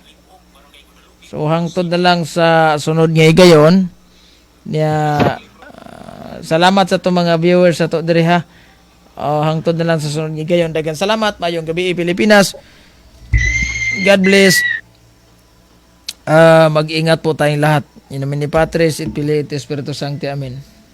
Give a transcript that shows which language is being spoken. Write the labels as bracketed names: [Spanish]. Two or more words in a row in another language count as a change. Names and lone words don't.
[Cebuano] So hangtod na lang sa sunod nga higayon. Salamat sa to mga viewers sa to diri ha. Hangtod na lang sa sunod nga higayon. Daghang salamat mayong gabi Pilipinas. [English] God bless. [Filipino] Mag-ingat po tayong lahat. [Latin] In nomine ni Patris et Filii et Spiritus Sancti. Amen.